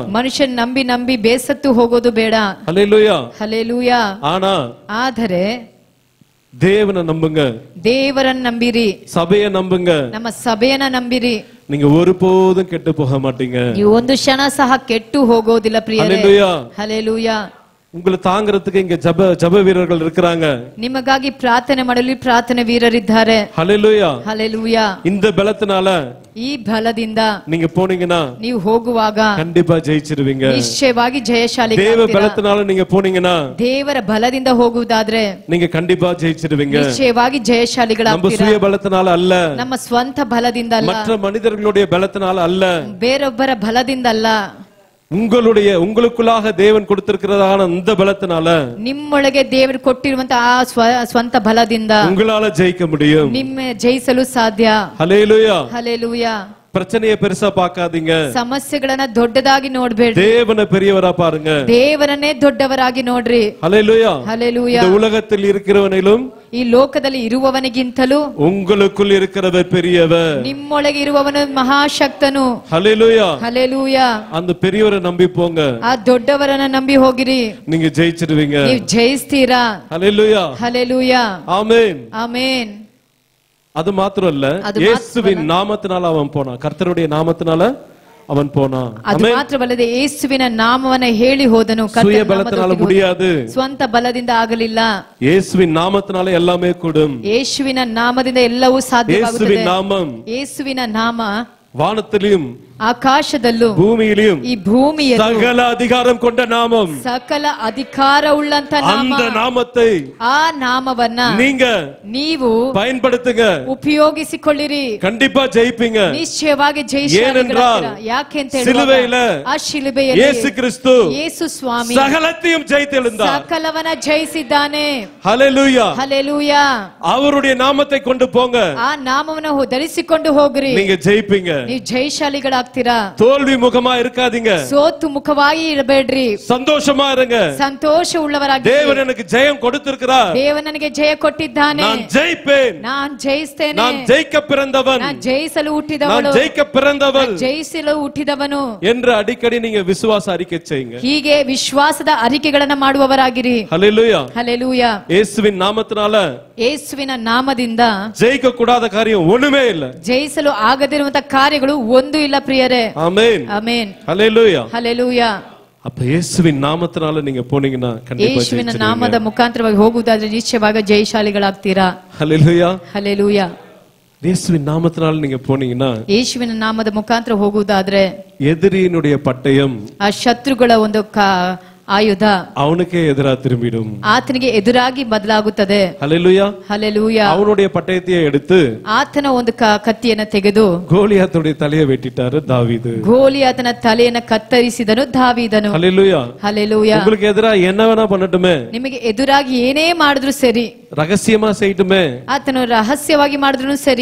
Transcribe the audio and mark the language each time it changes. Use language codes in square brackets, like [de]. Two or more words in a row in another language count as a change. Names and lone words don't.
[kn] ಮನುಷ್ಯನ್ ನಂಬಿ ನಂಬಿ ಬೇಸತ್ತು ಹೋಗೋದು ಬೇಡ. [ta] ஹல்லேலூயா. [kn] ಹಲ್ಲೆಲೂಯಾ. [ta] ஆனா [kn] ಆದರೆ [ta] தேவனை நம்புங்க, [kn] ದೇವರನ್ನ ನಂಬಿರಿ, [ta] சபையை நம்புங்க. [kn] ನಮ್ಮ ಸಭೆಯನ್ನ ನಂಬಿರಿ. [ta] நீங்க ஒருபோதும் கெட்டு போக மாட்டீங்க. [kn] ನೀವು ಒಂದು ಕ್ಷಣ ಸಹ ಕೆಟ್ಟು ಹೋಗೋದಿಲ್ಲ ಪ್ರಿಯರೇ. [ta] ஹல்லேலூயா. [kn] ಹಲ್ಲೆಲೂಯಾ. [ta] உங்களை தாங்கிறதுக்கு இங்க ஜப வீரர்கள் இருக்காங்க. [kn] ನಿಮಗಾಗಿ ಪ್ರಾರ್ಥನೆ ಮಾಡಲು ಪ್ರಾರ್ಥನೆ ವೀರರಿದ್ದಾರೆ. [ta] ஹல்லேலூயா. [kn] ಹಲ್ಲೆಲೂಯಾ. [ta] இந்த பலத்தினால [kn] ಈ ಬಲದಿಂದ [ta] நீங்க போனீங்கன்னா [kn] ನೀವು ಹೋಗುವಾಗ [ta] கண்டிப்பா ஜெயிச்சிருவீங்க. [kn] ನಿಶ್ಚಯವಾಗಿ ಜಯಶಾಲಿ. [ta] தேவ பலத்தினால நீங்க போனீங்கன்னா [kn] ದೇವರ ಬಲದಿಂದ ಹೋಗುವುದಾದ್ರೆ [ta] நீங்க கண்டிப்பா ஜெயிச்சிருவீங்க. [kn] ನಿಶ್ಚಯವಾಗಿ [ta] நம்ம [kn] ಜಯಶಾಲಿಗಳಾಗ್ತೀರಾ. [ta] சுய பலத்தினால அல்ல, [kn] ನಮ್ಮ ಸ್ವಂತ ಬಲದಿಂದ ಅಲ್ಲ, [ta] மற்ற மனிதர்களுடைய பலத்தினால அல்ல, [kn] ಬೇರೊಬ್ಬರ ಬಲದಿಂದ ಅಲ್ಲ, [ta] உங்களுக்குள்ளாக தேவன் கொடுத்திருக்கிறதான இந்த பலத்தினால [kn] ನಿಮ್ಮೊಳಗೆ ದೇವರು ಕೊಟ್ಟಿರುವಂತಹ ಆ ಸ್ವಂತ ಬಲದಿಂದ [ta] உங்களால ஜெயிக்க முடியும். [kn] ನಿಮ್ಮ ಜಯಿಸಲು ಸಾಧ್ಯ. [ta] ஹல்லேலூயா. [kn] ಹಲ್ಲೆಲೂಯಾ. [ta] பிரச்சனையை பெருசா பார்க்காதீங்க, [kn] ಸಮಸ್ಯೆಗಳನ್ನ ದೊಡ್ಡದಾಗಿ ನೋಡ್ಬೇಡ್ರಿ, [ta] தேவனை பெரியவரா பாருங்க. [kn] ದೇವರನ್ನೇ ದೊಡ್ಡವರಾಗಿ ನೋಡ್ರಿ. [ta] ஹல்லேலூயா. [kn] ಹಲ್ಲೆಲೂಯಾ. [ta] இந்த உலகத்தில் இருக்கிறவனிலும் [kn] ಈ ಲೋಕದಲ್ಲಿ ಇರುವವನಿಗಿಂತಲೂ [ta] உங்களுக்குள் இருக்கிறவர் பெரியவர். [kn] ನಿಮ್ಮೊಳಗೆ ಇರುವವನು ಮಹಾಶಕ್ತನು. [ta] ஹல்லேலூயா. [kn] ಹಲ್ಲೆಲೂಯಾ. [ta] அந்த பெரியவரை நம்பி போங்க, [kn] ಆ ದೊಡ್ಡವರನ್ನ ನಂಬಿ ಹೋಗಿರಿ, [ta] நீங்க ஜெயிச்சிடுவீங்க. [kn] ನೀವು ಜಯಿಸ್ತೀರಾ. [ta] ஹல்லேலூயா. [kn] ಹಲ್ಲೆಲೂಯಾ. [ta] ஆமென். [kn] ಆಮೆನ್. [ta] அது மாத்திரம் இல்ல, இயேசுவின் நாமத்தினால அவன் போனான், கர்த்தருடைய நாமத்தினால அவன் போனான். [kn] ಅದು ಮಾತ್ರವಲ್ಲದೆ ಯೇಸುವಿನ ನಾಮವನ್ನ ಹೇಳಿ ಹೋದನು. [ta] சுய பலத்தினால முடியாது, [kn] ಸ್ವಂತ ಬಲದಿಂದ ಆಗಲಿಲ್ಲ. [ta] இயேசுவின் நாமத்தினால எல்லாமே கூடும். [kn] ಯೇಸುವಿನ ನಾಮದಿಂದ ಎಲ್ಲವೂ ಸಾಧ್ಯವಾಗುತ್ತದೆ. [ta] இயேசுவின் நாமம் [kn] ಯೇಸುವಿನ ನಾಮ [ta] வானத்திலும் [kn] ಆಕಾಶದಲ್ಲೂ [ta] பூமியிலும் [kn] ಈ ಭೂಮಿಯಲ್ಲೂ [ta] சகல அதிகாரம் கொண்ட நாமம். [kn] ಸಕಲ ಅಧಿಕಾರವುಳ್ಳಂತ ನಾಮ. [ta] அந்த நாமத்தை [kn] ಆ ನಾಮವನ್ನ [ta] நீங்க [kn] ನೀವು [ta] பயன்படுத்துங்க, [kn] ಉಪಯೋಗಿಸಿಕೊಳ್ಳಿರಿ, [ta] கண்டிப்பா ஜெயிப்பீங்க. [kn] ನಿಶ್ಚಯವಾಗಿ [ta] ஏனென்றால் [kn] ಯಾಕೆಂತ [ta] சிலுவையில [kn] ಆ ಶಿಲುಬೆಯಲ್ಲಿ [ta] இயேசு கிறிஸ்து [kn] ಯೇಸು ಸ್ವಾಮಿ [ta] சகலத்தையும் ஜெயித்தெழுந்தார். [kn] ಸಕಲವನ್ನ ಜಯಿಸಿದ್ದಾನೆ. [ta] ஹல்லேலூயா. [kn] ಹಲ್ಲೆಲೂಯಾ. [ta] அவருடைய நாமத்தை கொண்டு போங்க, [kn] ಆ ನಾಮವನ್ನು ಧರಿಸಿಕೊಂಡು ಹೋಗ್ರಿ, [ta] நீங்க ஜெயிப்பீங்க. [kn] ನೀವು ಜಯಶಾಲಿಗಳಾಗ್ತೀರಾ. [ta] தோல்வி முகமா இருக்காதீங்க, [kn] ಸೋತು ಮುಖವಾಗಿ ಇರಬೇಡ್ರಿ, [ta] சந்தோஷமா இருங்க. [kn] ಸಂತೋಷ ಉಳ್ಳವರಾಗಿ, [ta] தேவன் எனக்கு ஜெயம் கொடுத்திருக்கிறார், [kn] ದೇವ ನನಗೆ ಜಯ ಕೊಟ್ಟಿದ್ದಾನೆ, [ta] நான் ஜெயிப்பேன், [kn] ನಾನು ಜಯಿಸ್ತೇನೆ, [ta] நான் ஜெயிக்க பிறந்தவன், [kn] ನಾನು ಜಯಿಸಲು [ta] நான் [kn] ಹುಟ್ಟಿದವಳು, [ta] ஜெயிக்க பிறந்தவள் [kn] ಜಯಿಸಲು ಹುಟ್ಟಿದವನು [ta] என்று அடிக்கடி நீங்க விசுவாச அறிக்கை செய்யுங்க. [kn] ಹೀಗೆ ವಿಶ್ವಾಸದ ಅರಿಕೆಗಳನ್ನ ಮಾಡುವವರಾಗಿರಿ. [ta] ஹல்லேலூயா. [kn] ಹಲ್ಲೆಲೂಯಾ. [ta] இயேசுவின் நாமத்தினால [kn] ಯೇಸುವಿನ ನಾಮದಿಂದ [ta] ஜெயிக்க கூடாத காரியம் ஒண்ணுமே இல்ல. [kn] ಜಯಿಸಲು ಆಗದಿರುವಂತ ಕಾರ್ಯಗಳು ಒಂದು ಇಲ್ಲ ಪ್ರಿಯರೇ. [ta] ஆமென். [kn] ಆಮೆನ್. [ta] ஹல்லேலூயா. [kn] ಹಲ್ಲೆಲೂಯಾ. [ta] அப்ப இயேசுவின் நாமத்தினால நீங்க போனீங்கன்னா கண்டிப்பா [kn] ಯೇಸುವಿನ [ta] ஜெயிச்சிடுவீங்க. [kn] ನಾಮದ ಮುಖಾಂತರವಾಗಿ ಹೋಗುವುದಾದ್ರೆ ನಿಶ್ಚಯವಾಗಿ ಜಯಶಾಲಿಗಳಾಗ್ತೀರಾ. [ta] ஹல்லேலூயா. [kn] ಹಲ್ಲೆಲೂಯಾ. [ta] இயேசுவின் நாமத்தினால நீங்க போனீங்கன்னா [kn] ಯೇಸುವಿನ ನಾಮದ ಮುಖಾಂತರ ಹೋಗುವುದಾದ್ರೆ [ta] எதிரியினுடைய பட்டயம் [kn] ಆ ಶತ್ರುಗಳ ಒಂದು ಆಯುಧ [ta] அவனுக்கே எதிரா திரும்பிடும். [kn] ಆತನಿಗೆ ಎದುರಾಗಿ ಬದಲಾಗುತ್ತದೆ. [ta] ஹல்லேலூயா. [kn] ಹಲ್ಲೆಲೂಯಾ. [ta] அவனுடைய பட்டயத்தையே எடுத்து [kn] ಆತನ ಒಂದು ಕತ್ತಿಯನ್ನು ತೆಗೆದು [ta] கோலியாத்துடைய தலையை வெட்டிட்டாரு தாவீது. [kn] ಗೋಲಿಯಾತನ ತಲೆಯನ್ನು ಕತ್ತರಿಸಿದನು ದಾವೀದನು. [ta] ஹல்லேலூயா. [kn] ಹಲ್ಲೆಲೂಯಾ. [ta] உங்களுக்கு எதிரா என்ன வேணா பண்ணட்டுமே, [kn] ನಿಮಗೆ ಎದುರಾಗಿ ಏನೇ ಮಾಡಿದ್ರು ಸರಿ, [ta] ரகசியமா செய்யட்டுமே, [kn] ಆತನು ರಹಸ್ಯವಾಗಿ ಮಾಡಿದ್ರು ಸರಿ,